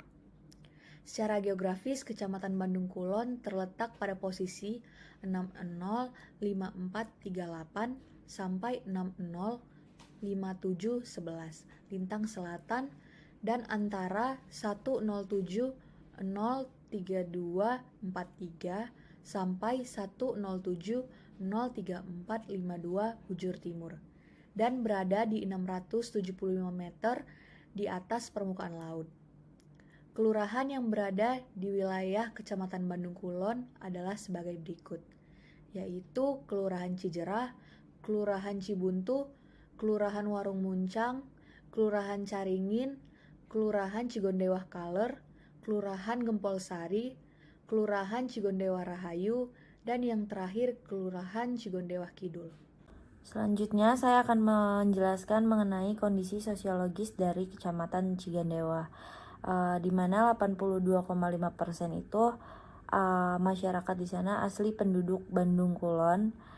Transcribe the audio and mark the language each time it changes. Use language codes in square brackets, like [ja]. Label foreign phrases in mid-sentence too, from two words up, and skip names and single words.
[id] Secara geografis, Kecamatan Bandung Kulon terletak pada posisi 605438 sampai 605711 lintang selatan dan antara 107.03243 sampai 107.03452 bujur timur dan berada di 675 meter di atas permukaan laut. Kelurahan yang berada di wilayah Kecamatan Bandung Kulon adalah sebagai berikut, yaitu Kelurahan Cijerah, Kelurahan Cibuntu, Kelurahan Warung Muncang, Kelurahan Caringin, Kelurahan Cigondewa Kaler, Kelurahan Gempol Sari, Kelurahan Cigondewa Rahayu, dan yang terakhir Kelurahan Cigondewa Kidul. Selanjutnya saya akan menjelaskan mengenai kondisi sosiologis dari Kecamatan Cigondewa, di mana 82,5% itu masyarakat di sana asli penduduk Bandung Kulon,